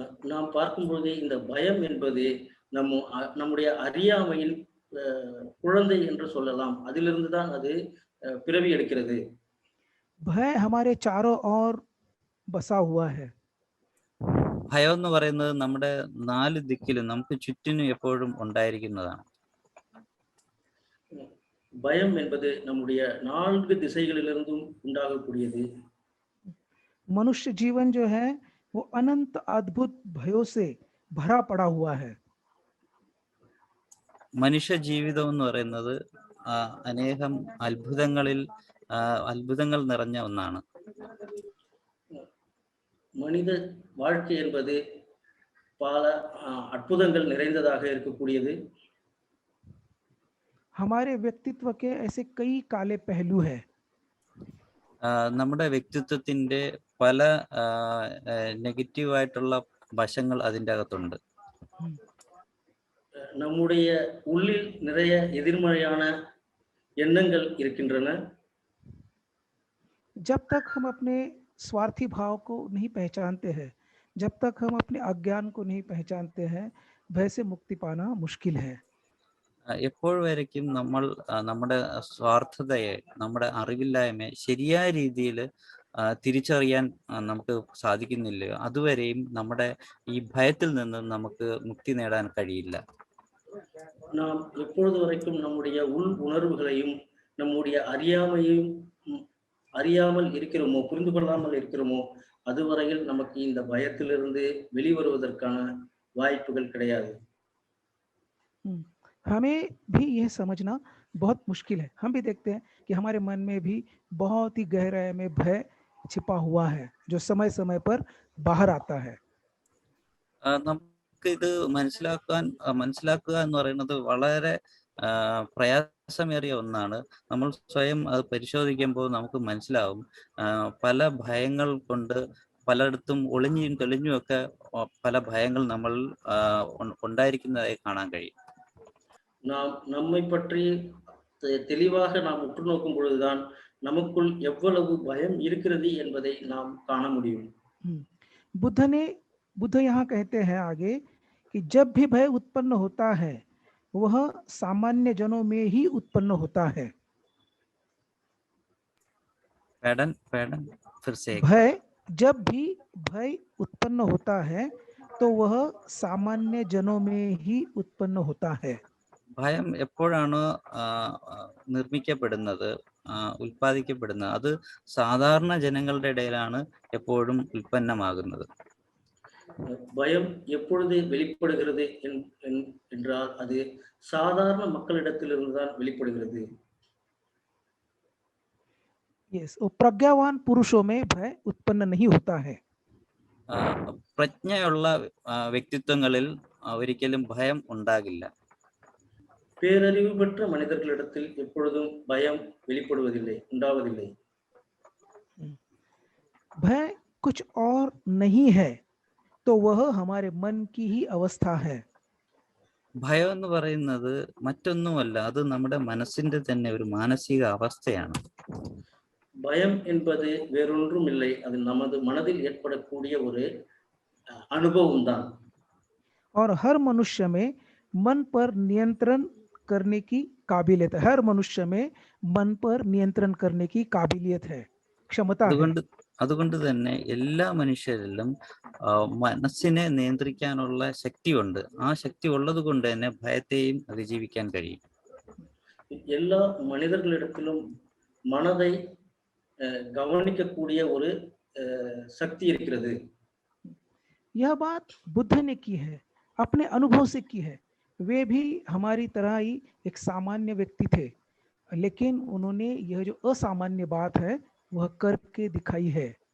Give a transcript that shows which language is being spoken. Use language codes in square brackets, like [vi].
[ta] நாம் பார்க்கும்போது இந்த பயம் என்பது நம்முடைய அறியாமையின் குழந்தை என்று சொல்லலாம். அதிலிருந்து தான் அது பிறவி எடுக்கிறது. [hi] भय हमारे चारों ओर बसा हुआ है. [ml] ഭയം എന്ന് പറയുന്നത് നമ്മുടെ 4 ദിക്കിലും നമുക്ക് ചുറ്റിനും എപ്പോഴും ഉണ്ടായിരിക്കുന്നതാണ്. [ta] பயம் என்பது நம்முடைய 4 திசைகளிலிருந்தும் உண்டாகக்கூடியது. [hi] मनुष्य जीवन जो है वो अनंत अद्भुत भयों से भरा पड़ा हुआ है. [ml] മനുഷ്യ ജീവിതം എന്ന് പറയുന്നത് അനേകം അത്ഭുതങ്ങൾ നിറഞ്ഞ ഒന്നാണ്. [ta] மனித வாழ்க்கை என்பது பல அற்புதங்கள் நிறைந்ததாக இருக்கக்கூடியது. [hi] हमारे व्यक्तित्व के ऐसे कई काले पहलू है. [ml] നമ്മുടെ വ്യക്തിത്വത്തിന്റെ പല നെഗറ്റീവായിട്ടുള്ള വശങ്ങൾ അതിൻ്റെ അകത്തുണ്ട്. [ta] நம்முடைய உள்ளில் நிறைய எதிர்மறையான எண்ணங்கள் இருக்கின்றன. [hi] जब तक हम अपने स्वार्थी भाव को नहीं पहचानते हैं, जब तक हम अपने अज्ञान को नहीं पहचानते हैं, भय से मुक्ति पाना मुश्किल है. [ml] എപ്പോഴും നമ്മൾ നമ്മുടെ സ്വാർത്ഥതയെ, നമ്മുടെ അറിവില്ലായ്മയെ ശരിയായ രീതിയിൽ തിരിച്ചറിയാൻ നമുക്ക് സാധിക്കുന്നില്ല, അതുവരെയും നമ്മുടെ ഈ ഭയത്തിൽ നിന്ന് നമുക്ക് മുക്തി നേടാൻ കഴിയില്ല. [ta] நாம் எப்பொழுது வரைக்கும் நம்முடைய உள் உணர்வுகளையும் நம்முடைய அறியாமையும் அறியாமல் இருக்கிறோமோ, புரிந்து கொள்ளாமல் இருக்கிறோமோ, அதுவரையில் நமக்கு இந்த பயத்திலிருந்து வெளிவருவதற்கான வாய்ப்புகள் கிடையாது. [hi] हमें भी यह समझना बहुत मुश्किल है. हम भी देखते हैं कि हमारे मन में भी बहुत ही गहराई में भय छिपा हुआ है जो समय समय पर बाहर आता है. [ml] നമുക്ക് ഇത് മനസ്സിലാക്കുക എന്ന് പറയുന്നത് വളരെ പ്രയാസമേറിയ ഒന്നാണ്. നമ്മൾ സ്വയം അത് പരിശോധിക്കുമ്പോൾ നമുക്ക് മനസ്സിലാവും, പല ഭയങ്ങൾ കൊണ്ട് പലയിടത്തും ഒളിഞ്ഞും തെളിഞ്ഞും ഒക്കെ പല ഭയങ്ങൾ നമ്മൾ ഉണ്ടായിരിക്കുന്നതായി കാണാൻ കഴിയും. [ta] நாம் நம்மை பற்றி தெளிவாக நாம் உற்று நோக்கும் பொழுதுதான் நமக்குள் எவ்வளவு பயம் இருக்கிறது என்பதை நாம் காண முடியும். [hi] बुद्ध यहाँ कहते हैं आगे कि जब भी भय उत्पन्न होता है वह सामान्य जनों में ही उत्पन्न होता है. भय जब भी भय उत्पन्न होता है तो वह सामान्य जनों में ही उत्पन्न होता है. [ml] ഭയം എപ്പോഴാണ് നിർമ്മിക്കപ്പെടുന്നത്, ഉൽപ്പാദിക്കപ്പെടുന്നത്, അത് സാധാരണ ജനങ്ങളുടെ ഇടയിലാണ് എപ്പോഴും ഉൽപ്പന്നമാകുന്നത്. [ta] பயம் எப்பொழுது வெளிப்படுகிறது என்றால் அது சாதாரண மக்களிடத்திலிருந்து தான் வெளிப்படுகிறது. [hi] Yes, प्रज्ञावान पुरुषों में भय उत्पन्न नहीं होता है. [ml] പ്രജ്ഞയുള്ള വ്യക്തിത്വങ്ങളിൽ ഒരിക്കലും ഭയം ഉണ്ടാകില്ല. [ta] பேரறிவு பெற்ற மனிதர்களிடத்தில் எப்பொழுதும் பயம் வெளிப்படுவதில்லை, உண்டாவதில்லை. [hi] भय कुछ और नहीं है तो वह हमारे मन की ही अवस्था है. [ml] ഭയം എന്ന് പറയുന്നത് മറ്റൊന്നുമല്ല, അത് നമ്മുടെ മനസ്സിന്റെ തന്നെ ഒരു മാനസിക അവസ്ഥയാണ്. [ta] பயம் என்பது வேறொன்றும் இல்லை, அது நமது மனதில் ஏற்படக்கூடிய ஒரு அனுபவம் தான். [hi] और हर मनुष्य में मन पर नियंत्रण करने की काबिलियत है. हर मनुष्य में मन पर नियंत्रण करने की काबिलियत है, क्षमता है. [ml] അതുകൊണ്ട് തന്നെ എല്ലാ മനുഷ്യരിലും മനസ്സിനെ നിയന്ത്രിക്കാനുള്ള ശക്തിയുണ്ട്. ആ ശക്തി ഉള്ളത് കൊണ്ട് തന്നെ ഭയത്തെയും അതിജീവിക്കാൻ കഴിയും. [ta] எல்லா மனிதர்களிடத்திலும் மனதை கவனிக்கக்கூடிய ஒரு சக்தி இருக்கிறது. [hi] यह बात बुद्ध ने की है, अपने अनुभव से की है। वे भी हमारी तरह ही एक सामान्य व्यक्ति थे, लेकिन उन्होंने यह जो असामान्य बात है वह करके दिखाई है.